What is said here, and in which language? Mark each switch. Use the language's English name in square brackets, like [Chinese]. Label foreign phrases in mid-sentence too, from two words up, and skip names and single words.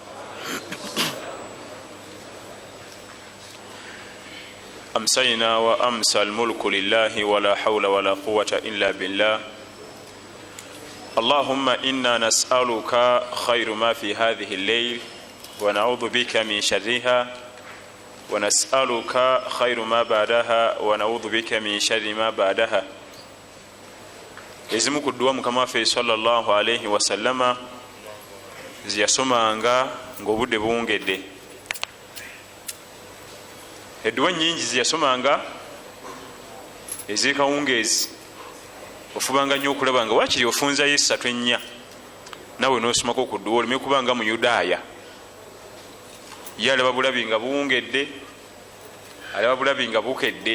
[Arabic] أمسينا وأمسى الملك لله ولا حول ولا قوة إلا بالله. اللهم إنا نسألك خير ما في هذه الليل ونعوذ بك من شرها، ونسألك خير ما بعدها ونعوذ بك من شر ما بعدها. [Ganda] ezimu ku dduwa mukama waffe [Arabic] صلى الله عليه وسلم [Ganda] ziyasomanga ng'obudde buwungedde. edduwa nyingi ziyasomanga ez'ekawungeezi, ofubanga nnyo okulaba nga wakiri ofunzayo essatu ennya nawe n'osomako ku dduwa, oleme kubanga mu Yudaaya ye alaba bulabi nga buwungedde, alaba bulabi nga bukedde.